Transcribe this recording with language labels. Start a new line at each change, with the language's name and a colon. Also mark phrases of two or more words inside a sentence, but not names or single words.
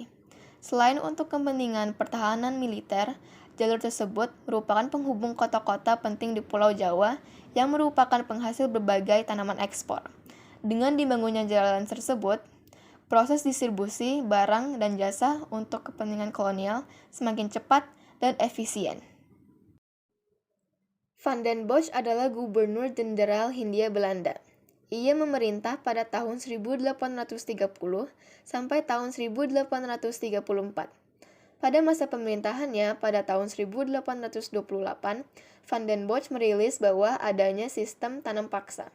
Indonesian: Selain untuk kepentingan pertahanan militer, jalur tersebut merupakan penghubung kota-kota penting di Pulau Jawa yang merupakan penghasil berbagai tanaman ekspor. Dengan dibangunnya jalan tersebut, proses distribusi barang dan jasa untuk kepentingan kolonial semakin cepat dan efisien. Van den Bosch adalah Gubernur Jenderal Hindia Belanda. Ia memerintah pada tahun 1830 sampai tahun 1834. Pada masa pemerintahannya pada tahun 1828, Van den Bosch merilis bahwa adanya sistem tanam paksa.